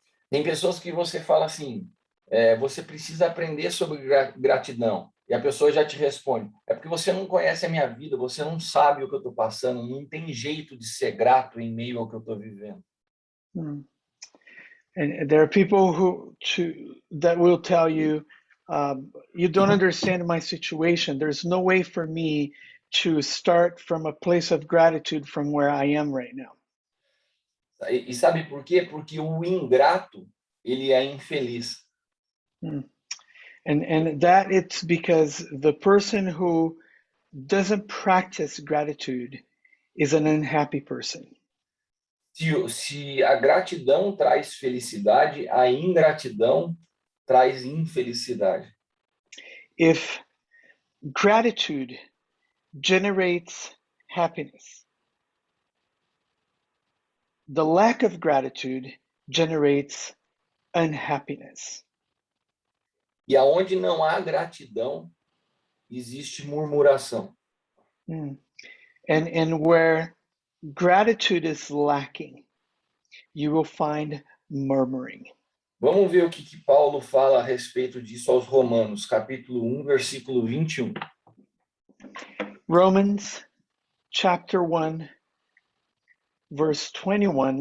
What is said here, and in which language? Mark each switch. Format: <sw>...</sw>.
<pt>Tem pessoas que você fala assim, você precisa aprender sobre gratidão. E a pessoa já te responde, é porque você não conhece a minha vida, você não sabe o que eu estou passando, não tem jeito de ser grato em meio ao que eu estou vivendo.</pt> <en>And there are people that will tell you, you don't understand my situation. There's no way for me to start from a place of gratitude from where I am right now.</en> <pt>E sabe por quê? Porque o ingrato, ele é infeliz.</pt> <en>And that it's because the person who doesn't practice gratitude is an unhappy person.</en> <pt>Se a gratidão traz felicidade, a ingratidão traz infelicidade.</pt> <en>If gratitude generates happiness, the lack of gratitude generates unhappiness.</en> <pt>E aonde não há gratidão, existe murmuração.</pt> <en>And where gratitude is lacking, you will find murmuring.</en> <pt>Vamos ver o que Paulo fala a respeito disso aos Romanos, capítulo 1, versículo 21.</pt> <en>Romans chapter 1, verse 21.</en>